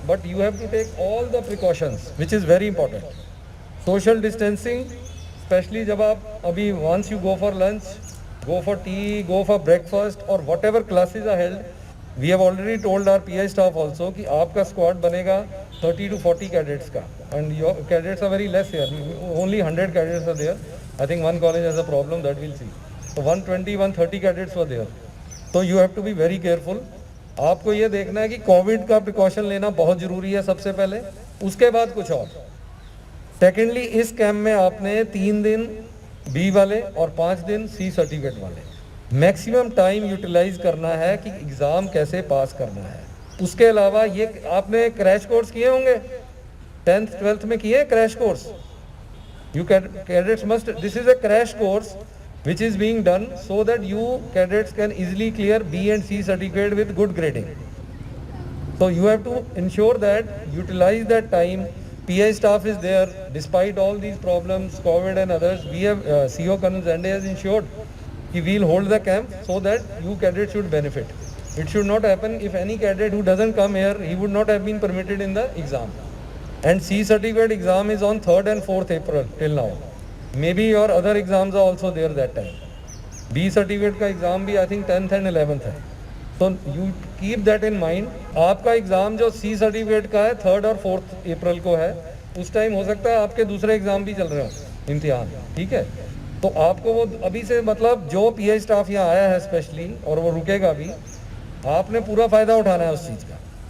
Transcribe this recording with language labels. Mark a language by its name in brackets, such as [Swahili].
[English] But you have to take all the precautions which is very important. Social distancing, specially [Hindi] जब आप अभी [English] once you go for lunch, go for tea, go for breakfast और whatever classes are held, we have already told our PI staff also [Hindi] कि आपका squad बनेगा [English] 30 to 40 cadets का, and your cadets are very less here. Only 100 cadets are there. I think one college has a problem, that we'll see. So 120, 130 cadets were there. So you have to be very careful. [Hindi] आपको ये देखना है कि Covid का precaution लेना बहुत ज़रूरी है सबसे पहले, उसके बाद कुछ और. सेकेंडली, इस कैंप में आपने 3 दिन B वाले और 5 दिन C सर्टिफिकेट वाले मैक्सिमम टाइम यूटिलाइज करना है कि एग्ज़ाम कैसे पास करना है. उसके अलावा ये आपने क्रैश कोर्स किए होंगे, 10th 12th में किए crash course. [English] You cadets must, this is a crash course which is being done so that you cadets can easily clear B and C certificate with good grading. So you have to ensure that utilize that time. PI staff is there despite all these problems, COVID and others. We have CO Colonel Zande has ensured he will hold the camp so that you cadets should benefit. It should not happen if any cadet who doesn't come here, he would not have been permitted in the exam. And C certificate exam is on 3rd and 4th April till now. Maybe your other exams are also there that time. B certificate का exam भी I think 10th and 11th है. So you keep that in mind. [Hindi] आपका exam जो C certificate का है 3rd और 4th April को है, उस टाइम हो सकता है आपके दूसरे एग्जाम भी चल रहे हो, इम्तिहान. ठीक है, तो आपको वो अभी से, मतलब जो PI स्टाफ यहाँ आया है स्पेशली और वो रुकेगा भी, आपने पूरा फ़ायदा उठाना है उस चीज़ का.